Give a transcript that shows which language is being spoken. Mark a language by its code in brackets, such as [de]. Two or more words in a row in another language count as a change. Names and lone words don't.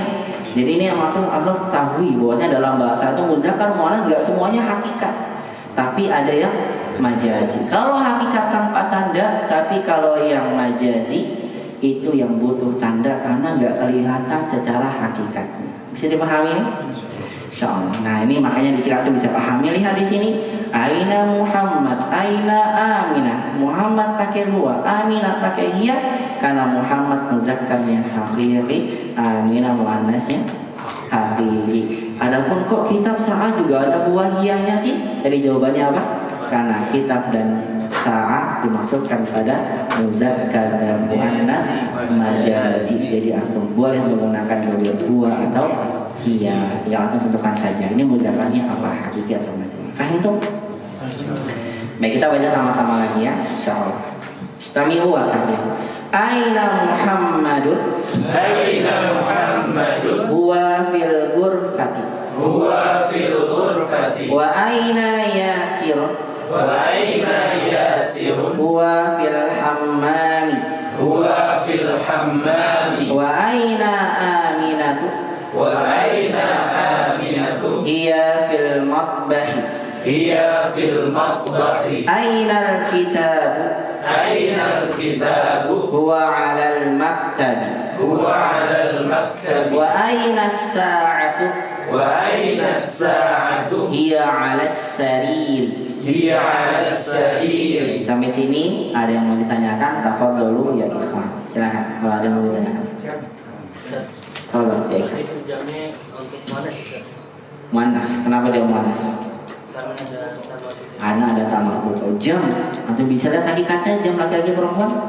[id] Jadi ini yang maksud Allah ketahui bahwasanya dalam bahasa itu muzakkar muannas nggak semuanya hakikat, tapi ada yang majazi. Kalau hakikat tanpa tanda, tapi kalau yang majazi itu yang butuh tanda karena nggak kelihatan secara hakikatnya. Bisa dipahami ini? Insyaallah. Nah ini makanya di sini kita bisa pahami. Lihat di sini, [ar] أين محمد، أين آمنة. [id] Muhammad pakai huwa, Aminah pakai hiya. Karena Muhammad muzakkarnya hakiki, Aminah muannasnya hakiki. Adapun kok kitab Sa'ah juga ada huwa hiyanya sih? Jadi jawabannya apa? Karena kitab dan Sa'ah dimasukkan pada muzakkar dan muannas majazi. Jadi antum boleh menggunakan dua huwa atau hiya, tinggal antum tentukan saja ini muzakkarnya apa, hakiki atau majazi. Paham tuh? Baik, kita baca sama-sama lagi ya, insyaallah. [ar] اسمعوا وتابعوا. أين محمدٌ? أين محمدٌ? هو في الغرفةِ. هو في الغرفةِ. وأين ياسر? وأين ياسر? هو في الحمّامِ. هو في الحمّامِ. وأين آمنةُ? وأين آمنةُ? هي في المطبخِ. هي في المطبخِ. أين الكتابُ? أين الكتابُ? هو على المكتبِ. هو على المكتبِ وأين الساعةُ وأين الساعةُ هي على السرير. هي على السرير. [id] Sampai sini ada yang mau ditanyakan? [ar] تفضلوا يا إخوان. [id] Silakan kalau ada yang mau ditanyakan. [ar] تفضل يا إخوان. [id] Itu jamnya untuk muannas. Muannas. Kenapa dia muannas? Karena ada tambah Karena ada tamak butuh jam. Antum bisa lihat hakikatnya jam laki-laki perempuan?